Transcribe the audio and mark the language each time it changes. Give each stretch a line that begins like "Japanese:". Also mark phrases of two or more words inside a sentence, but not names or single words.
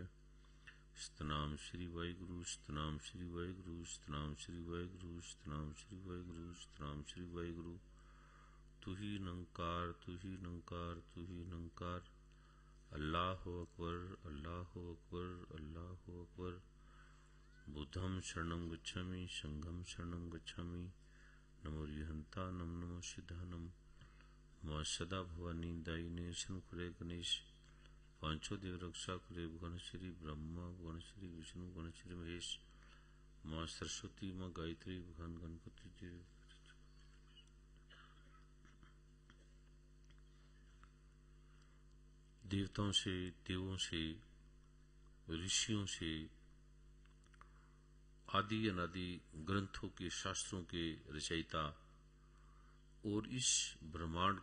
Hindi: सतनाम श्री वाहिगुरु, सतनाम श्री वाहिगुरु, सतनाम श्री वाहिगुरु, सतनाम श्री वाहिगुरु, सतनाम श्री वाहिगुरु। तू ही निरंकार, तू ही निरंकार, तू ही निरंकार।
Arabic: الله أكبر، الله أكبر، الله أكبر.
Pali: बुद्धं शरणं गच्छामि, संघं शरणं गच्छामि।
Prakrit languages: नमो रिहंतानम, नमो सिद्धानम।
Hindi: मां सदा भवानी दायिने शंकुरे गणेश। पांचों देव रक्षा करे भगवान श्री ब्रह्मा, भगवान श्री विष्णु, भगवान श्री महेश। मां सरस्वती, मां गायत्री, भगवान गणपति जी। देवताओं से, देवों से, ऋषियों से, आदि अनादि ग्रंथों के, शास्त्रों के रचयिता और इस ब्रह्मांड